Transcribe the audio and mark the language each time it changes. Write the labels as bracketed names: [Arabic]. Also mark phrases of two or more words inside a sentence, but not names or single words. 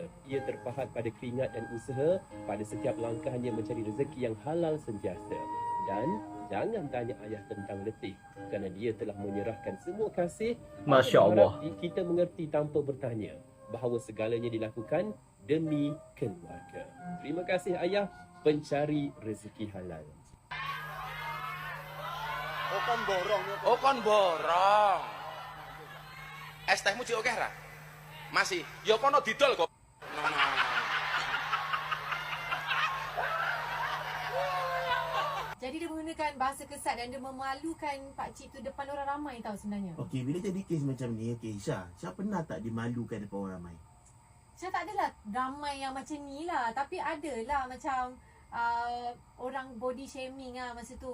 [Malay] Ia terpahat pada keringat dan usaha, pada setiap langkahnya mencari rezeki yang halal sentiasa. Dan jangan tanya ayah tentang letih kerana dia telah menyerahkan semua kasih. [Arabic] ما شاء الله. [Malay] Kita mengerti tanpa bertanya bahawa segalanya dilakukan demi keluarga. Terima kasih ayah, pencari rezeki halal. [Javanese] Oh kon borong. Es tehmu cik okeh ra? Masih. Ya kono didol kok. [Malay] Jadi dia menggunakan bahasa kesat dan dia memalukan Pak Cik tu depan orang ramai tau sebenarnya. Okey, bila jadi kes macam ni, okey Syah pernah tak dimalukan depan orang ramai? Saya tak adalah ramai yang macam ni lah. Tapi adalah macam orang [English] body shaming [Malay] lah masa tu.